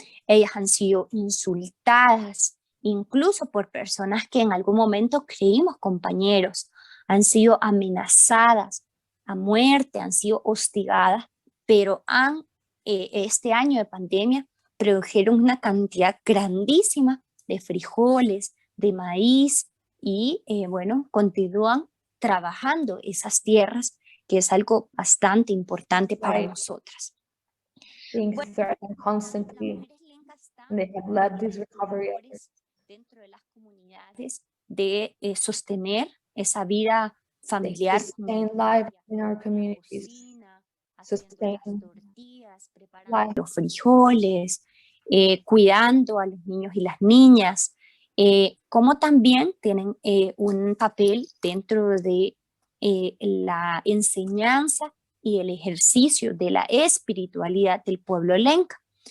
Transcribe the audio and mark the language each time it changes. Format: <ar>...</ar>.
<es>Ellas han sido insultadas, incluso por personas que en algún momento creímos compañeros, han sido amenazadas a muerte, han sido hostigadas, pero este año de pandemia produjeron una cantidad grandísima de frijoles, de maíz y bueno, continúan trabajando esas tierras, que es algo bastante importante para nosotras.</es> <en>Being threatened constantly, and they have led these recovery efforts.</en> <es>Dentro de las comunidades de sostener esa vida familiar,</es> <en>sustain life in our communities, sustain life.</en> <es>Los frijoles, cuidando a los niños y las niñas, como también tienen un papel dentro de la enseñanza y el ejercicio de la espiritualidad del pueblo lenca.</es>